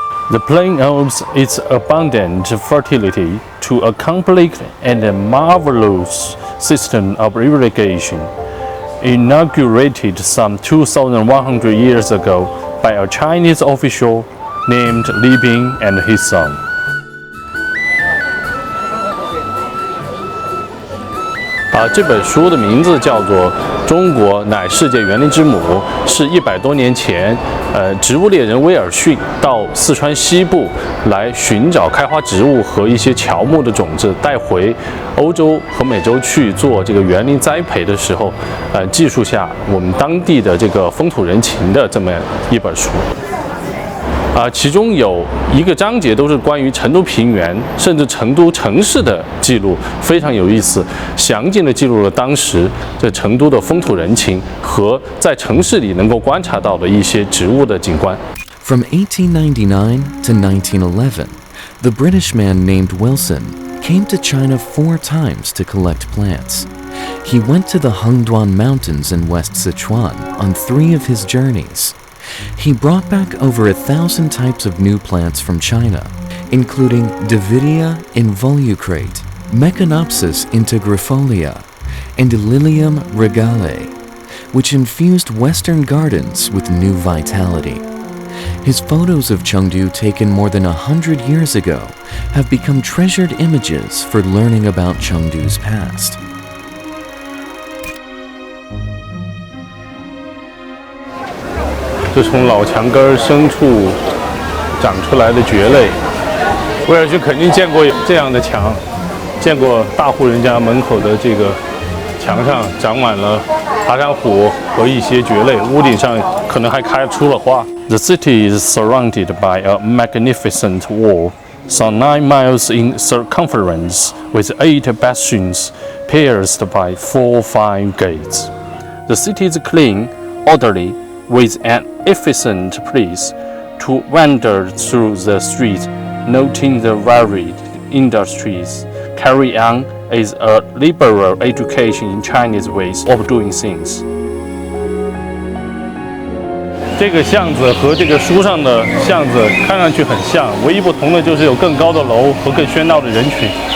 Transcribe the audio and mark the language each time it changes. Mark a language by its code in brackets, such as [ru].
[en] The plain owes its abundant fertility to a complex and marvelous system of irrigation, inaugurated some 2,100 years ago by a Chinese official named Libri and his son. [zh] 这本书的名字叫做《中国乃世界园林之母》，是100多年前，植物猎人威尔逊到四川西部来寻找开花植物和一些乔木的种子，带回欧洲和美洲去做这个园林栽培的时候，记述下我们当地的这个风土人情的这么一本书。其中有一个章节都是关于成都平原甚至成都城市的记录，非常有意思，详尽地记录了当时这成都的风土人情和在城市里能够观察到的一些植物的景观。 [en] From 1899 to 1911, the British man named Wilson came to China 4 times to collect plants. He went to the Hengduan Mountains in West Sichuan on 3 of his journeys. He brought back over 1,000 types of new plants from China, including Davidia involucrate, Meconopsis integrifolia, and Lilium regale, which infused Western gardens with new vitality. His photos of Chengdu taken more than 100 years ago have become treasured images for learning about Chengdu's past. [zh] 这从老墙根深处长出来的蕨类，威尔逊肯定见过这样的墙，见过大户人家门口的这个墙上长满了爬山虎和一些蕨类，屋顶上可能还开出了花。 [en] The city is surrounded by a magnificent wall, some 9 miles in circumference, with 8 bastions pierced by 4 fine gates. The city is clean, orderly, with an efficient place to wander through the streets, noting the varied industries carried on is a liberal education in Chinese ways of doing things. [zh] 这个巷子和这个书上的巷子看上去很像，唯一不同的就是有更高的楼和更喧闹的人群。